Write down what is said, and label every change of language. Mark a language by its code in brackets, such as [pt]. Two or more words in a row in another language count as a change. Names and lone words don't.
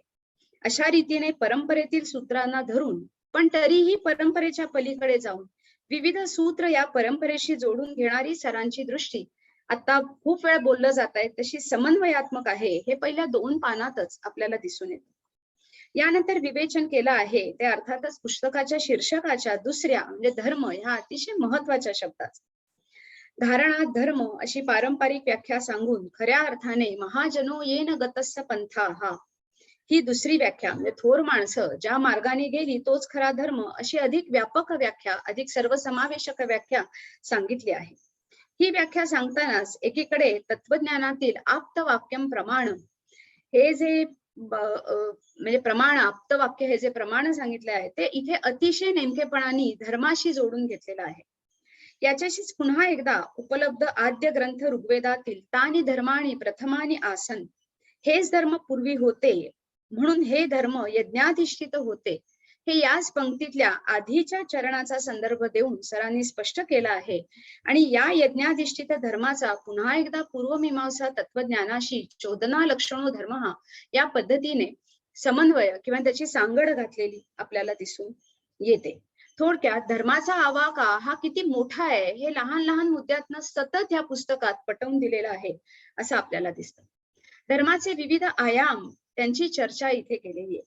[mr] अशा रीतीने परंपरेतील सूत्रांना धरून पण तरीही परंपरेच्या पलीकडे जाऊन विविध सूत्र या परंपरेशी जोडून घेणारी सरांची दृष्टी आता खूप वेळा बोललं जात आहे तशी समन्वयात्मक आहे, हे पहिल्या 2 पानातच आपल्याला दिसून येतं. यानंतर विवेचन केलं आहे ते अर्थातच पुस्तकाच्या शीर्षकाच्या दुसऱ्या म्हणजे धर्म ह्या अतिशय महत्वाच्या शब्दाचा. धारणा धर्म अशी पारंपरिक व्याख्या सांगून खऱ्या अर्थाने [sa] महाजनो येन गतस्य पंथा [mr] ही दुसरी व्याख्या म्हणजे थोर माणसं ज्या मार्गाने गेली तोच खरा धर्म, अशी अधिक व्यापक व्याख्या, अधिक सर्वसमावेशक व्याख्या सांगितली आहे. ही व्याख्या सांगतानाच एकीकडे तत्वज्ञानातील [sa] आप्तवाक्यम प्रमाण [mr] हे जे म्हणजे प्रमाण आप्तवाक्य हे जे प्रमाण सांगितले आहे ते इथे अतिशय नेमकेपणाने धर्माशी जोडून घेतलेलं आहे. याच्याशीच पुन्हा एकदा उपलब्ध आद्य ग्रंथ ऋग्वेदातील [sa] तानी धर्माणी प्रथमानी आसन, [mr] हेच धर्म पूर्वी होते म्हणून हे धर्म यज्ञाधिष्ठित होते, हे याच पंक्तीतल्या आधीच्या चरणाचा संदर्भ देऊन सरांनी स्पष्ट केला आहे. आणि या यज्ञाधिष्ठित धर्माचा पुन्हा एकदा पूर्वमीमांसा तत्वज्ञानाशी [sa] चोदना लक्षणो धर्म [mr] या पद्धतीने समन्वय किंवा त्याची सांगड घातलेली आपल्याला दिसून येते. थोडक्यात धर्माचा आवाका हा किती मोठा आहे हे लहान लहान मुद्द्यातनं सतत या पुस्तकात पटवून दिलेलं आहे असं आपल्याला दिसतं. धर्माचे विविध आयाम त्यांची चर्चा इथे केलेली आहे.